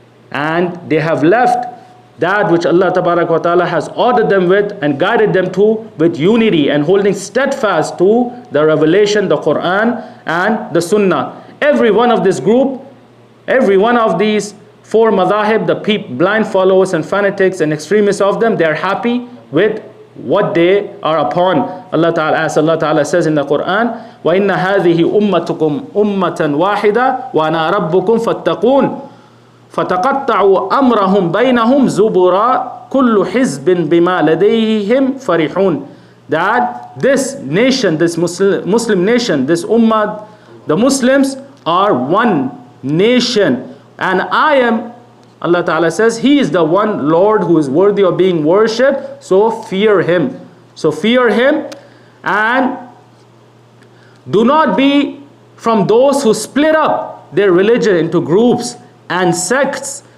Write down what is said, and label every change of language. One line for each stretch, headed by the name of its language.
English: And they have left that which Allah Ta'ala has ordered them with and guided them to with unity and holding steadfast to the revelation, the Quran and the Sunnah. Every one of this group, every one of these four madhahib, the blind followers and fanatics and extremists of them, they are happy with what they are upon. Allah Ta'ala says in the Quran,
Arabic: وَإِنَّ هَذِهِ أُمَّتُكُمْ أُمَّةً وَاحِدَةً وَأَنَا رَبُّكُمْ فَاتَّقُونَ فَتَقَطَّعُوا أَمْرَهُمْ بَيْنَهُمْ زُبُرًا كُلُّ حِزْبٍ بِمَا لَدَيْهِمْ فَرِحُونَ.
English: That this nation, this Muslim nation, this ummah, the Muslims are one nation. And I am, Allah Ta'ala says, He is the one Lord who is worthy of being worshipped. So fear Him. So fear Him and do not be from those who split up their religion into groups and sects.